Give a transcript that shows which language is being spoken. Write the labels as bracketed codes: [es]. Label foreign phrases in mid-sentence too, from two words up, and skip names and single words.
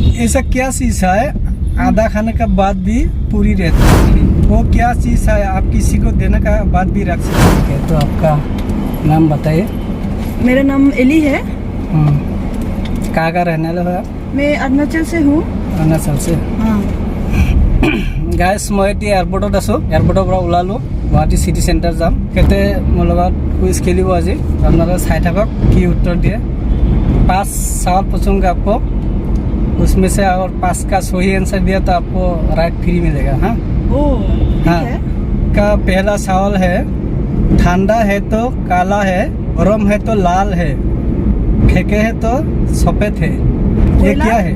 [hi] ऐसा क्या चीज है आधा खाने का बाद भी पूरी रहती है? वो क्या चीज है आप किसी को देने का बाद भी रख सकते हैं? तो आपका नाम बताइए। मेरा नाम एली है। कहाँ का रहने वाला है आप? मैं अरुणाचल से हूँ। अरुणाचल से। हाँ। [as] গাইছ মই এতিয়া এয়াৰপৰ্টত আছোঁ। এয়াৰপৰ্টৰ পৰা ওলালোঁ, গুৱাহাটী চিটি চেণ্টাৰ যাম। সিহঁতে মোৰ লগত কুইজ খেলিব আজি। আপোনালোকে চাই থাকক কি उत्तर দিয়ে। [hi] 5 सवाल पूछूंगा आपको, उसमें से अगर 5 का सही आंसर दिया तो आपको राइट फ्री मिलेगा। हाँ ठीक है। का पहला सवाल है, ठंडा है तो काला है, गरम है तो लाल है, फेंके है तो सफेद है, ये क्या है?